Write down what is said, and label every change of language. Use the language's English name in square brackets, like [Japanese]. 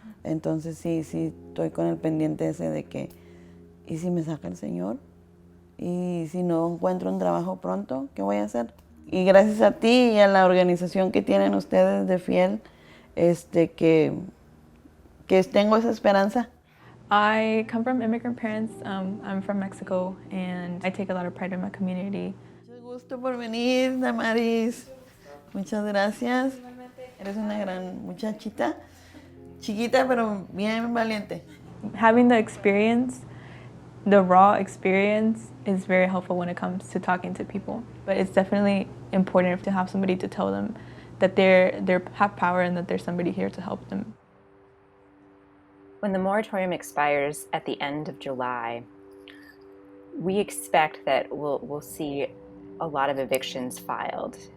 [Spanish] Entonces sí, estoy con el pendiente ese de que, ¿y si me saca el Señor? ¿Y si no encuentro un trabajo pronto? ¿Qué voy a hacer? Y gracias a ti y a la organización que tienen ustedes de Fiel, que tengo esa esperanza. [English] I come from immigrant parents. I'm from Mexico, and I take a lot of pride in my community. [Spanish] Mucho gusto por venir, Damaris. Muchas gracias. Eres una gran muchachita, chiquita pero bien valiente. [English] Having the experience, the raw experience, is very helpful when it comes to talking to people. But it's definitely important to have somebody to tell them that they have power and that there's somebody here to help them. When the moratorium expires at the end of July, we expect that we'll see a lot of evictions filed.